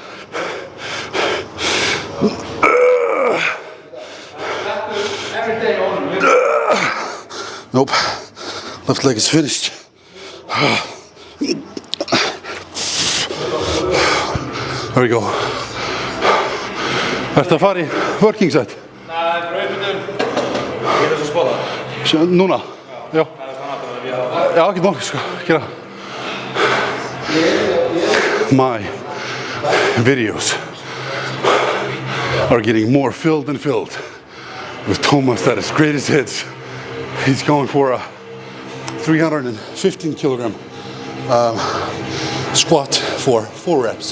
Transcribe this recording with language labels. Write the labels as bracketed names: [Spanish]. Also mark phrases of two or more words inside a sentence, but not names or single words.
[English] Nope. Left leg is finished. There we go. [Icelandic] Ertu að fara í [English] working set? [Icelandic] Nei, brauðmyndun. Getur þú spóla? Núna? Já. Já, ekki nokkuð sko. Gera. [English] My videos are getting more filled and filled with Thomas at his greatest hits. He's going for a 315 kilogram squat for 4 reps.